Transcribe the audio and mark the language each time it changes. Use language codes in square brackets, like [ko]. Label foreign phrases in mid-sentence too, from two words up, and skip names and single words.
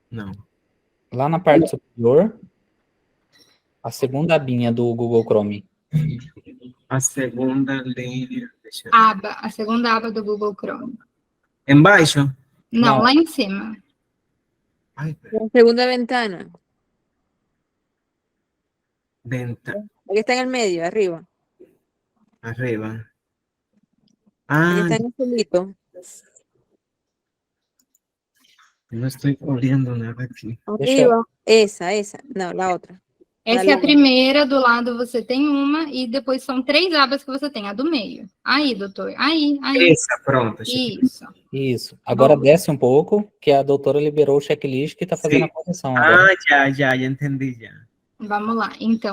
[pt] Lá na parte superior. A segunda abinha do Google Chrome. A segunda linha. Deixa eu... A segunda aba do Google Chrome. Embaixo? Não, Não. lá em cima. Ai, [es] La segunda ventana. venta, La que está en el medio, arriba. arriba. La que Ah, está en el solito. no estoy [pt] olhando nada aqui. [es] Arriba. Esa. No, la otra. [pt] Essa é a primeira, do lado você tem uma, e depois são 3 abas que você tem, a do meio. Aí, doutor, aí. Essa, pronto. Isso. Agora Bom. desce um pouco, que a doutora liberou o checklist que está fazendo Sim. a correção agora. Já entendi, já. Vamos lá, então.